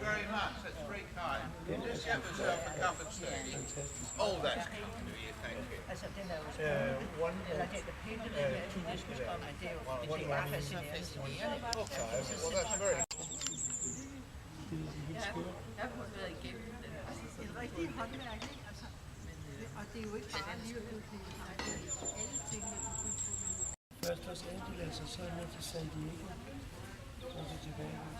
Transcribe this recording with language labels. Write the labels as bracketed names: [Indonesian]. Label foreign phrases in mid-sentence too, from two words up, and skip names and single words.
[English] much. That's very kind. Just get myself a cup of tea. Oh, that's kind of you. Thank you. [Danish] Altså, den er jo spændende. Eller den er pænt, den er turistisk, og det er jo bare fascinerende. [English] Well, that's very. [Danish] Jeg har været igennem den. Det er rigtig håndværk, ikke? Altså, og det er jo ikke bare livsudvikling. Alle tingene. Først Los Angeles, og så ned til San Diego. Så er det tilbage.